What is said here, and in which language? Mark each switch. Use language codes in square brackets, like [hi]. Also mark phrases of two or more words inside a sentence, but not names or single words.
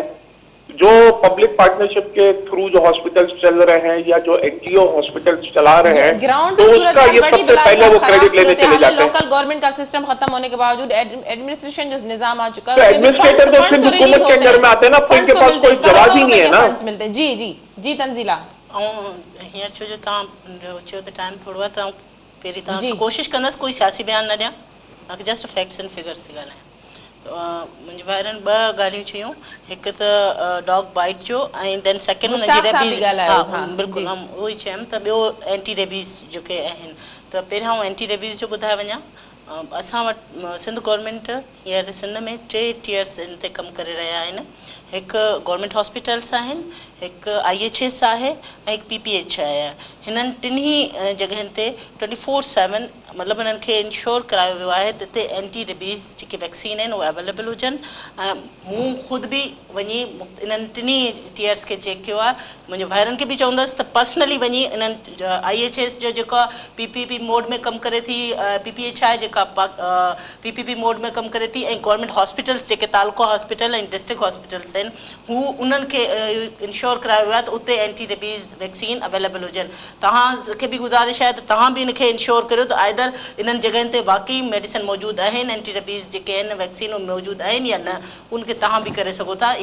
[hi] जो [en] public partnership [hi] के थ्रू जो हॉस्पिटल्स चल रहे हैं या जो [en] NGO hospitals [hi] चला रहे हैं, ग्राउंड तो उसका ये सबसे पहले वो क्रेडिट लेने चले जाते हैं। [en] local government [hi] का सिस्टम खत्म होने के बावजूद एडमिनिस्ट्रेशन जो निजाम आ चुका है, तो एडमिनिस्ट्रेटर जो सिंध हुकूमत के अंदर में आते हैं ना, उनके पास कोई जवाब ही नहीं है ना। मिलते हैं। जी जी जी तंजीला, [sd] हींअर छो जो तव्हां चयो त टाइम थोरो आहे, तव्हां पहिरीं तव्हां कोशिशि कंदसि कोई सियासी बयान न ॾियां, तव्हांखे [en] just facts and figures [sd] थी ॻाल्हायां। मुंहिंजे भाइरनि 2 ॻाल्हियूं चयूं, हिकु त [en] dog bite [sd] जो ऐं [en] then second [sd] हुनजी रेबीज़। हा बिल्कुलु, उहो ई चयमि त ॿियो [en] anti rabies [sd] जेके आहिनि। त पहिरियां आउं [en] anti rabies [sd] जो ॿुधाए वञा। असां वटि सिंध गवर्नमेंट हींअर सिंध में 3 टियर्स इन ते कमु करे रहिया आहिनि। हिकु [en] government hospitals [sd] आहिनि, हिकु IHS आहे ऐं हिकु PPH आहे। हिननि टिन्ही जॻहियुनि ते 24/7 मतिलबु हिननि खे इंश्योर करायो वियो आहे त हिते [en] anti rabies [sd] जेके वैक्सीन आहिनि उहे अवेलेबल हुजनि। ऐं मूं ख़ुदि बि वञी इन्हनि टिन्ही टियर्स खे चेक कयो आहे। मुंहिंजे भाइरनि खे बि चवंदसि त पर्सनली वञी इन्हनि IHS जो जेका PPP मोड में कमु करे थी, PPH आहे जेका PPP मोड में कमु करे थी, ऐं [en] government hospitals [sd] जेके तालुको हॉस्पिटल ऐं [en] district hospitals [sd] आहिनि, हू उन्हनि खे इंश्योर करायो वियो आहे त उते [en] anti rabies vaccine available [sd] हुजनि। तव्हांखे बि गुज़ारिश आहे त तव्हां बि इनखे इंश्योर करियो त आइदर इन्हनि जॻहियुनि ते वाक़ई मेडिसिन मौजूदु आहिनि, [en] anti rabies [sd] जेके आहिनि वैक्सीन मौजूदु आहिनि या न, उनखे तव्हां बि करे सघो था।